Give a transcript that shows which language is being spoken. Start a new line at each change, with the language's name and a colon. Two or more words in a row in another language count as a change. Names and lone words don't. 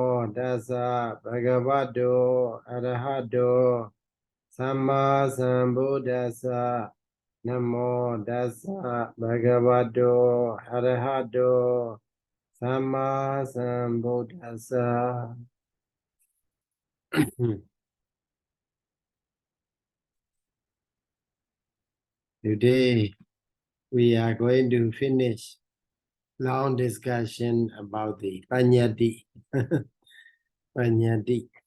Pali: tassa bhagavato arahato samma sambuddhassa. Namo tassa bhagavato arahato samma sambuddhassa.
English: Today we are going to finish long discussion about the paññatti.
Pali: Paññatti.